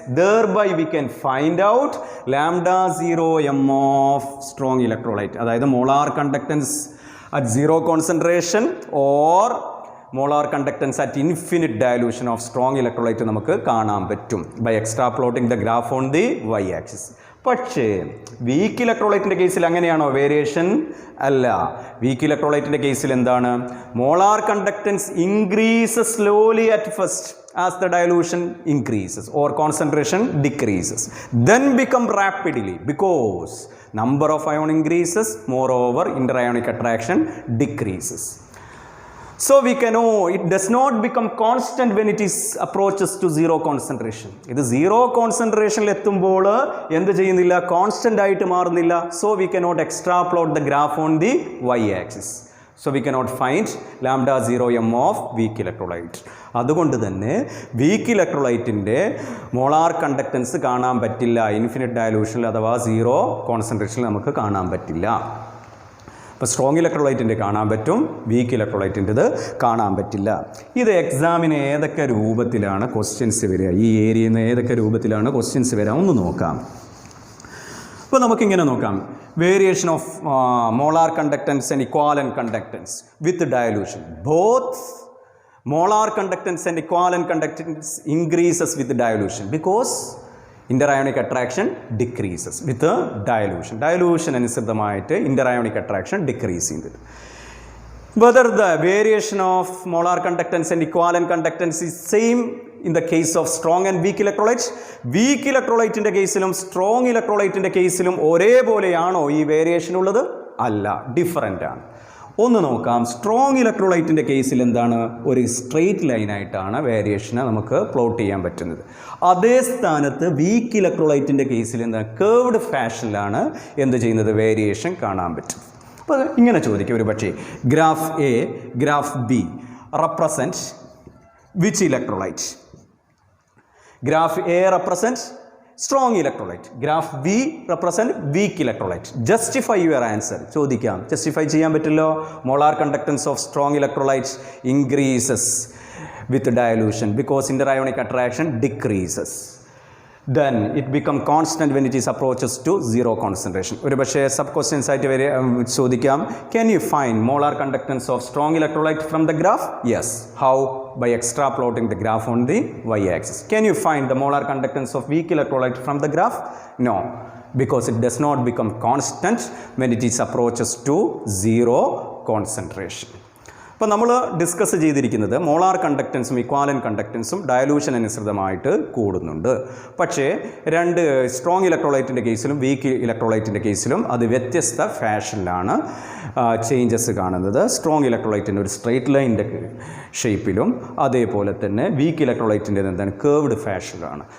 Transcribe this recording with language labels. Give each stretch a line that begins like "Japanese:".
English: Thereby we can find out lambda 0 m of strong electrolyte. അതായത് molar conductance at zero concentration or molar conductance at infinite dilution of strong electrolyte
Malayalam: നമുക്ക് കാണാൻ പറ്റും
English: by extrapolating the graph on the y-axis.
Malayalam: പക്ഷേ week ഇലക്ട്രോലൈറ്റിൻ്റെ കേസിൽ അങ്ങനെയാണോ variation? അല്ല. Week ഇലക്ട്രോലൈറ്റിൻ്റെ കേസിൽ എന്താണ്?
English: Molar conductance increases slowly at first as the dilution increases or concentration decreases, then become rapidly because number of ion increases, moreover interionic attraction decreases. So we can know it does not become constant when it is approaches to zero concentration.
Malayalam: ഇത് zero കോൺസെൻട്രേഷനിൽ എത്തുമ്പോൾ എന്ത് ചെയ്യുന്നില്ല? Constant ആയിട്ട് മാറുന്നില്ല.
English: So we cannot extrapolate the graph on the y-axis. So we cannot find lambda 0 m of weak electrolyte.
Malayalam: അതുകൊണ്ട് തന്നെ week ഇലക്ട്രോലൈറ്റിൻ്റെ molar conductance കാണാൻ പറ്റില്ല ഇൻഫിനിറ്റ് ഡയലൂഷനിൽ അഥവാ സീറോ കോൺസെൻട്രേഷനിൽ നമുക്ക് കാണാൻ പറ്റില്ല. ഇപ്പോൾ സ്ട്രോങ് ഇലക്ട്രോലൈറ്റിൻ്റെ കാണാൻ പറ്റും, വീക്ക് ഇലക്ട്രോലൈറ്റിൻ്റെത് കാണാൻ പറ്റില്ല. ഇത് എക്സാമിന് ഏതൊക്കെ രൂപത്തിലാണ് ക്വസ്റ്റ്യൻസ് വരിക, ഈ ഏരിയയിൽ നിന്ന് ഏതൊക്കെ രൂപത്തിലാണ് ക്വസ്റ്റ്യൻസ് വരിക ഒന്ന് നോക്കാം. അപ്പോൾ നമുക്കിങ്ങനെ നോക്കാം.
English: Variation of molar conductance and equivalent conductance with dilution. Both molar conductance and equivalent conductance increases with dilution because interionic attraction decreases with dilution.
Malayalam: Dilution അനുസൃതമായിട്ട് ഇന്റർഅയോണിക് അട്രാക്ഷൻ ഡിക്രീസ് ചെയ്തത്.
English: Whether the variation of molar conductance and equivalent conductance is same in the case of strong and weak electrolytes.
Malayalam: Weak electrolyte ന്റെ കേസിലും strong ഇലക്ട്രോലൈറ്റിന്റെ കേസിലും ഒരേപോലെയാണോ ഈ variation ഉള്ളത്? അല്ല, different ആണ്. ഒന്ന് നോക്കാം. സ്ട്രോങ് ഇലക്ട്രോലൈറ്റിൻ്റെ കേസിൽ എന്താണ്? ഒരു സ്ട്രെയിറ്റ് ലൈനായിട്ടാണ് വേരിയേഷനെ നമുക്ക് പ്ലോട്ട് ചെയ്യാൻ പറ്റുന്നത്. അതേ സ്ഥാനത്ത് വീക്ക് ഇലക്ട്രോലൈറ്റിൻ്റെ കേസിൽ എന്താണ്? കേർവ്ഡ് ഫാഷനിലാണ് എന്ത് ചെയ്യുന്നത്? വേരിയേഷൻ കാണാൻ പറ്റും. അപ്പോൾ ഇങ്ങനെ ചോദിക്കും ഒരു പക്ഷേ, graph A, graph B represent
English: which electrolyte? Graph A represents strong electrolyte. Graph B represent weak electrolyte. Justify your answer.
Malayalam: ചോദിക്കാം. Justify ചെയ്യാൻ പറ്റില്ലോ.
English: Molar conductance of strong electrolytes increases with dilution because interionic attraction decreases. Then it become constant when it is approaches to zero concentration.
Malayalam: ഒരു പക്ഷേ sub questions ആയിട്ട് വരെ ചോദിക്കാം.
English: Can you find molar conductance of strong electrolyte from the graph? Yes. How? By extrapolating the graph on the y-axis. Can you find the molar conductance of weak electrolyte from the graph? No, because it does not become constant when it is approaches to zero concentration.
Malayalam: അപ്പോൾ നമ്മൾ discuss ചെയ്തിരിക്കുന്നത് molar കണ്ടക്റ്റൻസും ഇക്വാലൻ കണ്ടക്റ്റൻസും dilution അനുസൃതമായിട്ട് കൂടുന്നുണ്ട്. പക്ഷേ രണ്ട് strong ഇലക്ട്രോലൈറ്റിൻ്റെ കേസിലും week ഇലക്ട്രോലൈറ്റിൻ്റെ കേസിലും അത് വ്യത്യസ്ത ഫാഷനിലാണ് ചേഞ്ചസ് കാണുന്നത്. സ്ട്രോങ് ഇലക്ട്രോലൈറ്റിൻ്റെ ഒരു സ്ട്രെയിറ്റ് ലൈനിൻ്റെ ഷേപ്പിലും അതേപോലെ തന്നെ വീക്ക് ഇലക്ട്രോലൈറ്റിൻ്റെ എന്താണ് കേർവ്ഡ് ഫാഷനിലാണ്.